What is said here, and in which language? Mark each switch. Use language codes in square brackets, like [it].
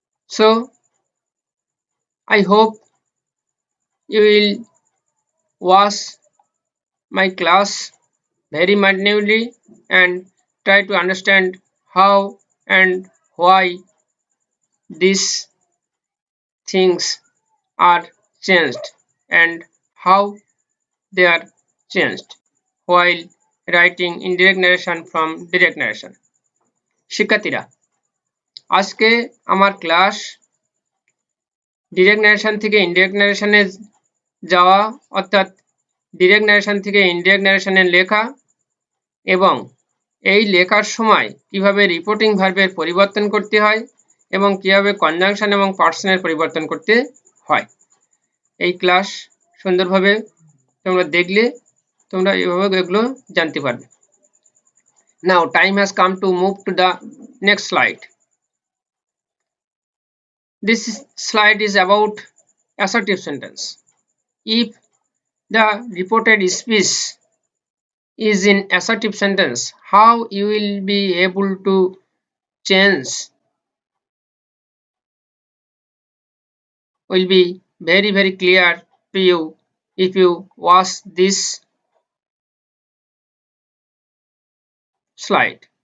[en] So I hope you will watch my class very minutely and try to understand how and why these things are changed and how they are changed while writing indirect narration from direct narration. [bn] শিক্ষার্থীরা, আজকে আমার class direct narration থেকে indirect ন্যারেশনে যাওয়া অর্থাৎ direct narration থেকে indirect ন্যারেশনে লেখা এবং এই লেখার সময় কিভাবে রিপোর্টিং ভার্বের পরিবর্তন করতে হয় এবং কিভাবে কনজাংশন এবং পার্সনের পরিবর্তন করতে হয়। এই ক্লাস সুন্দরভাবে তোমরা দেখলে তোমরা এভাবে এগুলো জানতে পারবে। [en] Now time has come to move to the next slide. This slide is about assertive sentence. If the reported speech is in assertive sentence, how you will be able to change will be very clear to you if you watch this slide.